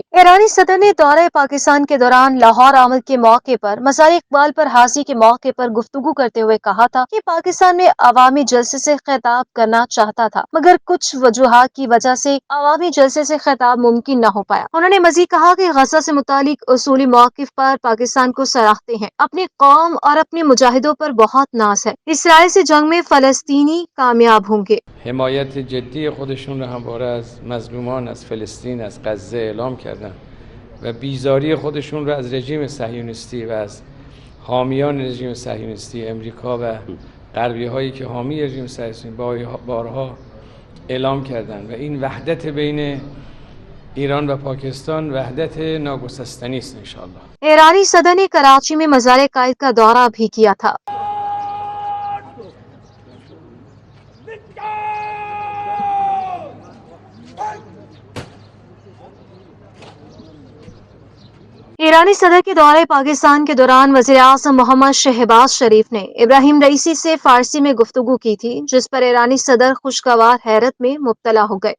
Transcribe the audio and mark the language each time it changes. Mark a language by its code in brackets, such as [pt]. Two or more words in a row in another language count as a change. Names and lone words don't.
[ur] ایرانی صدر نے دورۂ پاکستان کے دوران لاہور آمد کے موقع پر مزار اقبال پر حاضری کے موقع پر گفتگو کرتے ہوئے کہا تھا کہ پاکستان میں عوامی جلسے سے خطاب کرنا چاہتا تھا، مگر کچھ وجوہات کی وجہ سے عوامی جلسے سے خطاب ممکن نہ ہو پایا. انہوں نے مزید کہا کہ غزہ سے متعلق اصولی موقف پر پاکستان کو سراہتے ہیں. اپنی قوم اور اپنے مجاہدوں پر بہت ناز ہے۔ اسرائیل سے جنگ میں فلسطینی کامیاب ہوں گے. [fa] حمایت جدی خودشون رو همواره از مظلومان از فلسطین از غزه اعلام کردن و بیزاری خودشون رو از رژیم صهیونیستی و از حامیان رژیم صهیونیستی امریکا و غربی هایی که حامی رژیم صهیونیستی بارها اعلام کردن و این وحدت بین ایران و پاکستان وحدت ناگسستنی است انشاءالله. [ur] ایرانی صدر نے کراچی میں مزار قائد کا دورہ بھی کیا تھا. ایرانی صدر کے دورۂ پاکستان کے دوران وزیر اعظم محمد شہباز شریف نے ابراہیم رئیسی سے فارسی میں گفتگو کی تھی، جس پر ایرانی صدر خوشگوار حیرت میں مبتلا ہو گئے.